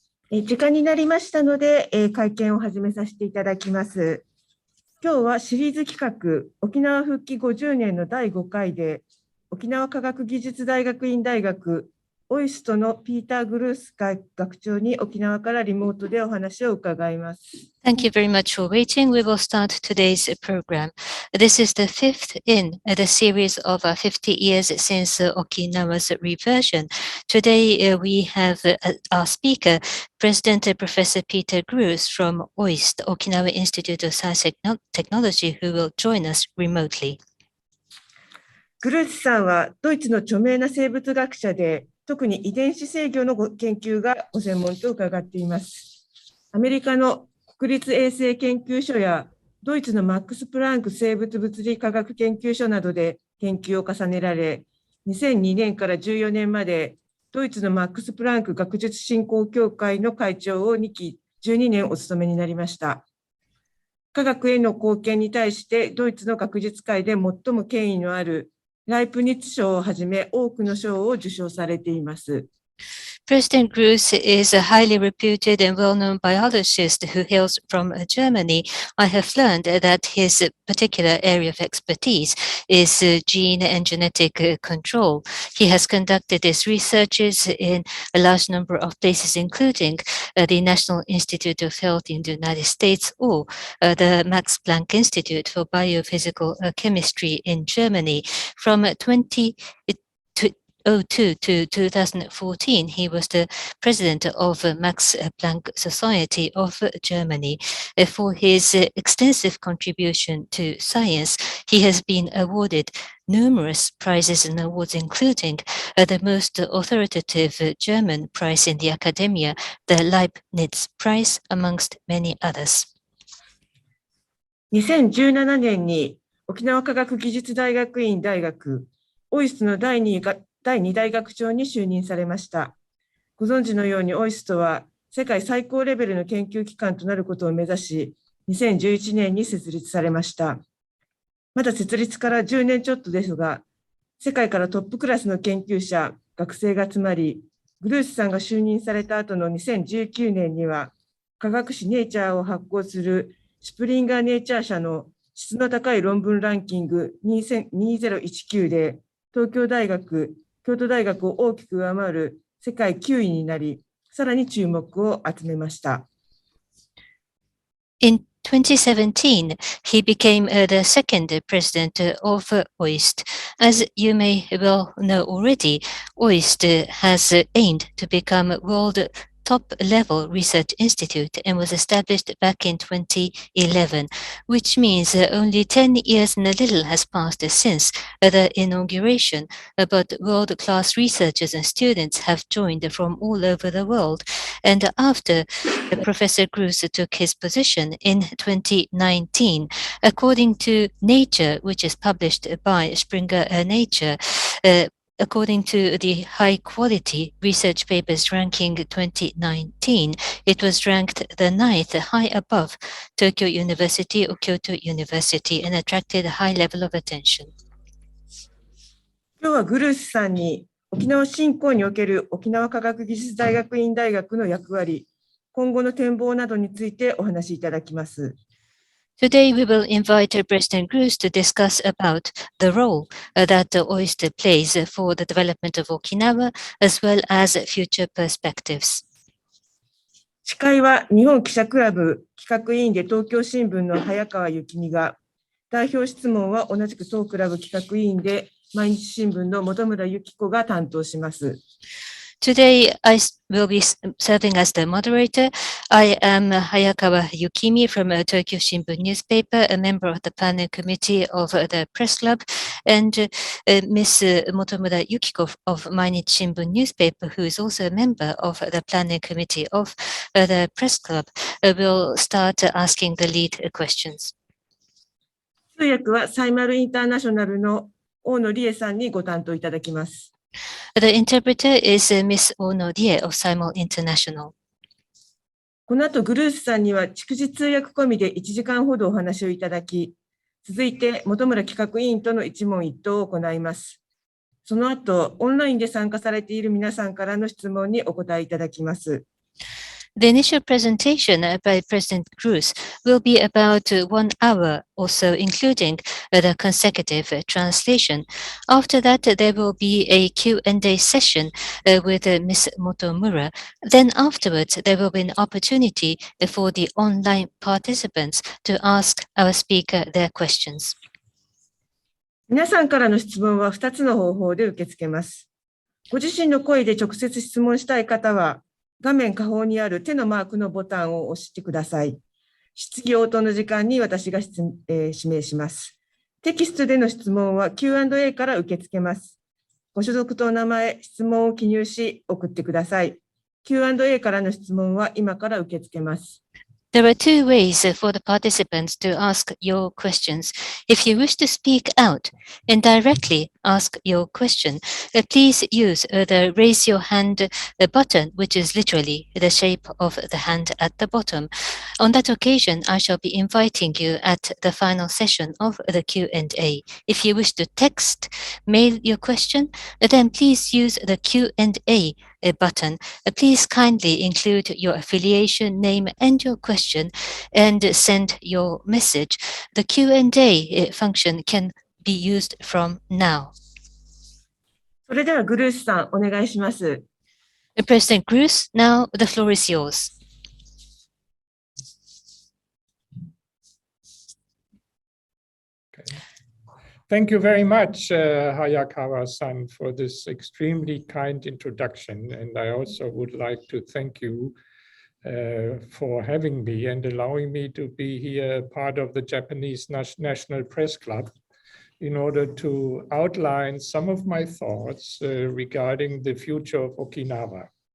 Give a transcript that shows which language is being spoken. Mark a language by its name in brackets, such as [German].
[Japanese] 時間になりましたので、会見を始めさせていただきます。今日はシリーズ企画、沖縄復帰50年の第5回で、沖縄科学技術大学院大学、オイストのピーター・グルース学長に沖縄からリモートでお話を伺います。 [English] Thank you very much for waiting. We will start today's program. This is the fifth in the series of 50 years since Okinawa's reversion. Today we have our speaker, President Professor Peter Gruss from Oist, Okinawa Institute of Science and Technology, who will join us remotely. [Japanese] グルースさんはドイツの著名な生物学者で、特に遺伝子制御の研究がご専門と伺っています。アメリカの国立衛生研究所やドイツのマックス・プランク生物物理科学研究所などで研究を重ねられ、2002年から14年までドイツのマックス・プランク学術振興協会の会長を2期12年お務めになりました。科学への貢献に対してドイツの学術界で最も権威のあるライプニッツ賞をはじめ多くの賞を受賞されています。 [English] President Gruss is a highly reputed and well-known biologist who hails from Germany. I have learned that his particular area of expertise is gene and genetic control. He has conducted his researches in a large number of places, including the National Institute of Health in the United States or the Max Planck Institute for Biophysical Chemistry in Germany. From 2002 to 2014, he was the president of Max Planck Society of Germany. For his extensive contribution to science, he has been awarded numerous prizes and awards, including the most authoritative German prize in the academia, the Leibniz Prize, amongst many others. [Japanese] 2017年に沖縄科学技術大学院大学、オイストの第2大学長に就任されました。ご存知のようにオイストは世界最高レベルの研究機関となることを目指し、2011年に設立されました。まだ設立から10年ちょっとですが、世界からトップクラスの研究者、学生が集まり、グルースさんが就任された後の2019年には、科学誌ネイチャーを発行するスプリンガーネイチャー社の質の高い論文ランキング2019で、東京大学、京都大学を大きく上回る世界9位になり、さらに注目を集めました。 [English] In 2017, he became the second president of OIST. As you may well know already, OIST has aimed to become a world top-level research institute and was established back in 2011, which means only 10 years and a little has passed since the inauguration, but world-class researchers and students have joined from all over the world. And after Professor Gruss took his position in 2019, according to Nature, which is published by Springer Nature, according to the high-quality research papers ranking 2019, it was ranked the 9th, high above Tokyo University or Kyoto University, and attracted a high level of attention. [Japanese] 今日はグルースさんに沖縄振興における沖縄科学技術大学院大学の役割、今後の展望などについてお話しいただきます。 [English] Today, we will invite President Gruss to discuss about the role that OIST plays for the development of Okinawa, as well as future perspectives. [Japanese] 司会は日本記者クラブ企画委員で東京新聞の早川由紀美が、代表質問は同じく当クラブ企画委員で毎日新聞の元村有希子が担当します。 [English] Today, I will be serving as the moderator. I am Hayakawa Yukimi from Tokyo Shimbun newspaper, a member of the planning committee of the press club, and Ms. Motomura Yukiko of Mainichi Shimbun newspaper, who is also a member of the planning committee of the press club, will start asking the lead questions. [Japanese] 通訳はサイマルインターナショナルの大野理恵さんにご担当いただきます。 [English] The interpreter is Ms. Ono Rie of Simul International. [Japanese] この後、グルースさんには逐次通訳込みで1時間ほどお話をいただき、続いて本村企画委員との一問一答を行います。その後、オンラインで参加されている皆さんからの質問にお答えいただきます。 [English] The initial presentation by President Cruz will be about 1 hour or so, including the consecutive translation. After that, there will be a Q&A session with Ms. Motomura. Then afterwards, there will be an opportunity for the online participants to ask our speaker their questions. [Japanese] 皆さんからの質問は2つの方法で受け付けます。ご自身の声で直接質問したい方は、画面下方にある手のマークのボタンを押してください。質疑応答の時間に私が指名します。テキストでの質問は Q&A から受け付けます。ご所属とお名前、質問を記入し送ってください。 Q&A からの質問は今から受け付けます。 [English] There are two ways for the participants to ask your questions. If you wish to speak out and directly ask your question, please use the raise your hand button, which is literally the shape of the hand at the bottom. On that occasion, I shall be inviting you at the final session of the Q&A. If you wish to text, mail your question, then please use the Q&A button. Please kindly include your affiliation, name, and your question, and send your message. The Q&A function can be used from now. [Japanese] それではグルースさん、お願いします。 [English] President Cruz, now the floor is yours. Thank you very much, Hayakawa-san, for this extremely kind introduction. And I also would like to thank you for having me and allowing me to be here part of the Japanese National Press Club in order to outline some of my thoughts regarding the future of Okinawa.